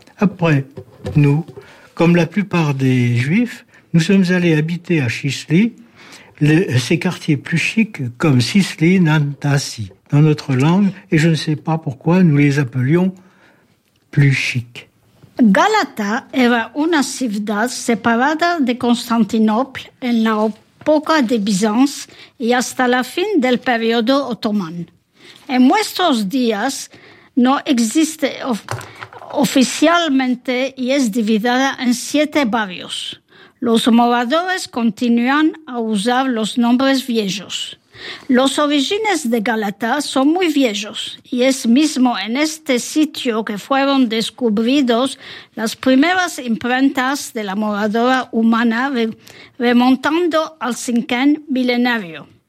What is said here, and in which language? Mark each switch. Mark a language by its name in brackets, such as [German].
[French] Après nous, comme la plupart des juifs, nous sommes allés habiter à Chisli, ces quartiers plus chics comme Sisli, Nantasi, dans notre langue, et je ne sais pas pourquoi nous les appelions plus chics. [Italian] Galata era una città separata da Costantinopoli nell'epoca di Bizanzio e hasta la fine del periodo ottomano. [Ladino] En nuestros días no existe oficialmente y es dividida en 7 barrios. Los moradores continúan a usar los nombres viejos. Los orígenes de Galata son muy viejos y es mismo en este sitio que fueron descubridos las primeras imprentas de la moradora humana remontando al 5º milenario.